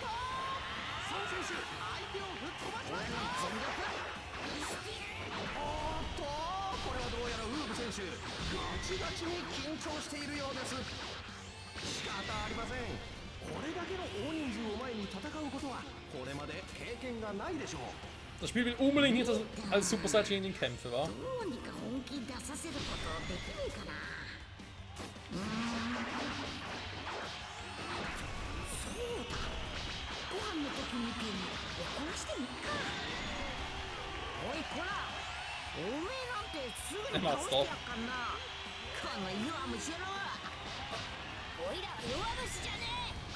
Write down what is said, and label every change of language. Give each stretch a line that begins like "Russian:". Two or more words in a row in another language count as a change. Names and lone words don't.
Japanese: 孫選手相手を吹っ飛ばしました。おっとこれはどうやらウーブ選手ガチガチに緊張しているようです。仕方ありません。これだけの大人数を前に戦うことはこれまで経験がないでしょう。
German: Das Spiel will unbedingt nicht als Super Saiyajin kämpfen, wa?
Japanese: どうにか本気出させることできねえかなそうだご飯の時みたいに起こしてみっかおいこらおめえなんてすぐに倒してやっかんなこの弱虫野郎おいら弱虫じゃねえ